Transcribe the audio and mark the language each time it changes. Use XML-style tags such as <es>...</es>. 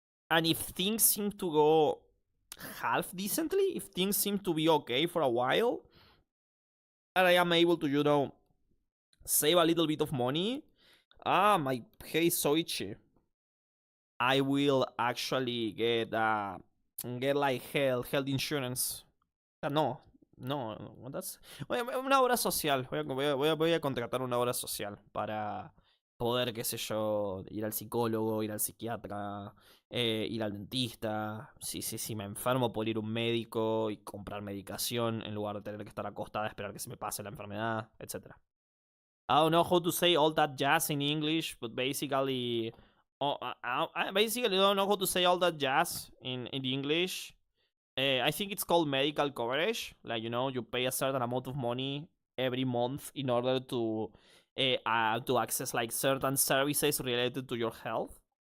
<en>And if things seem to go half decently, if things seem to be okay for a while, and I am able to, you know, save a little bit of money, my head is so itchy. I will actually get like health insurance. No, that's una obra social.</en> <es>Voy a contratar una obra social para poder, qué sé yo, ir al psicólogo, ir al psiquiatra, ir al dentista. Si me enfermo, por ir a un médico y comprar medicación en lugar de tener que estar acostada a esperar que se me pase la enfermedad, etc.</es> <en>I don't know how to say all that jazz in English, but basically, I basically don't know how to say all that jazz in English. I think it's called medical coverage. Like, you know, you pay a certain amount of money every month in order to access like certain services related to your health.</en>